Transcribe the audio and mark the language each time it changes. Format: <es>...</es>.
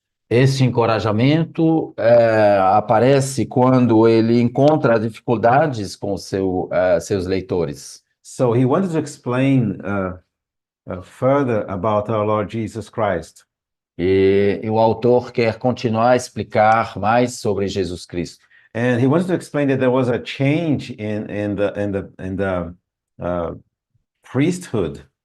<pt>Esse encorajamento aparece quando ele encontra dificuldades com seus leitores.</pt> <en>So he wanted to explain further about our Lord Jesus Christ.</en> <pt>E o autor quer continuar a explicar mais sobre Jesus Cristo.</pt> <en>And he wanted to explain that there was a change in the priesthood.</en>